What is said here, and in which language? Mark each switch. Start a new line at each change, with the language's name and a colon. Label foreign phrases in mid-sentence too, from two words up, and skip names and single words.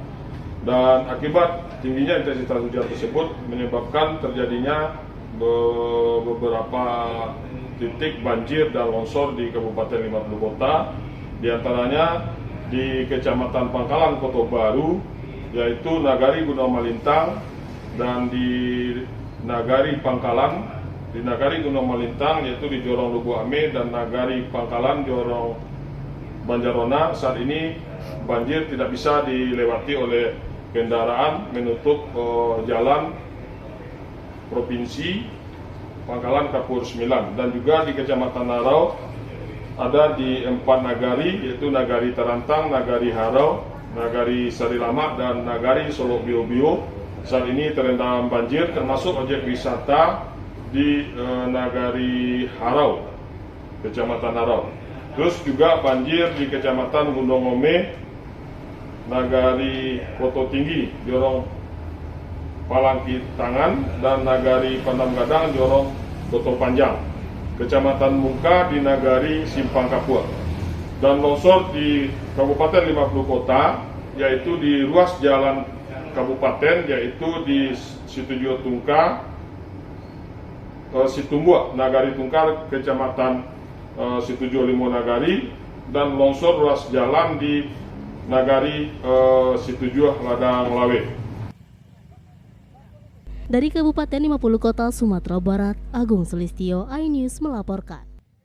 Indonesian: Dan akibat tingginya intensitas hujan tersebut menyebabkan terjadinya beberapa titik banjir dan longsor di Kabupaten 50 Kota, diantaranya di Kecamatan Pangkalan Kota Baru, yaitu Nagari Gunung Malintang, dan di Nagari Pangkalan, di Nagari Gunung Malintang yaitu di Jorong Lubu Ame, dan Nagari Pangkalan Jorong Banjarona. Saat ini banjir tidak bisa dilewati oleh kendaraan, menutup jalan provinsi Pangkalan Kapur 9, dan juga di Kecamatan Harau ada di 4 nagari, yaitu Nagari Terantang, Nagari Harau, Nagari Sari Lama, dan Nagari Solok Bio-Bio. Saat ini terendam banjir, termasuk objek wisata di Nagari Harau, Kecamatan Harau. Terus juga banjir di Kecamatan Gunung Ome, Nagari Koto Tinggi, Jorong Palangki Tangan, dan Nagari Pandam Gadang, Jorong Koto Panjang. Kecamatan Mungka di Nagari Simpang Kapur. Dan longsor di Kabupaten 50 Kota, yaitu di ruas jalan kabupaten, yaitu di Situjo Tungka, Situmbua, Nagari Tungkar, Kecamatan Situjo Limo Nagari, dan longsor ruas jalan di Nagari Situjo Ladang Lawe. Dari Kabupaten 50 Kota Sumatera Barat, Agung Sulistyo, iNews melaporkan.